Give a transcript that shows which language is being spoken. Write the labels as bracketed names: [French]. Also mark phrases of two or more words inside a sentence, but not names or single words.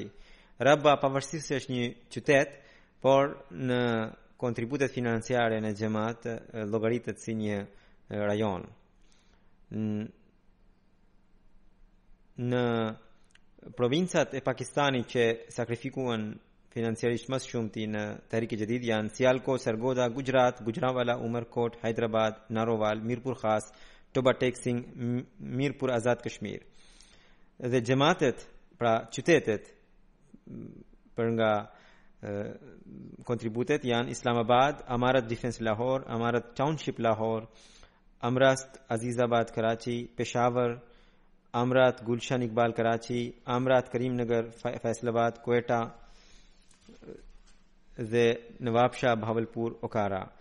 [Albanian] Rabwa pavarësisht se është një qytet, por në kontributet financiare në xhamat llogaritet si një rajon. Në provincat e Pakistanit që sakrifikuan financiarisht më shumëti në Tahrik e Jadid janë Sialkot, Sargodha, Gujarat, Gujranwala, Umerkot, Hyderabad, Narowal, Mirpur Khas, Toba Tek Singh, Mirpur Azad Kashmir. Dhe xhamatet, pra qytetet për nga kontributet janë Islamabad, Amarat Defense Lahore, Amarat Township Lahore, Amrast Azizabad Karachi, Peshawar, Amrat Gulshan Iqbal Karachi, Amrat Karimnagar Faisalabad, Quetta dhe Nawabshah Bahawalpur Okara.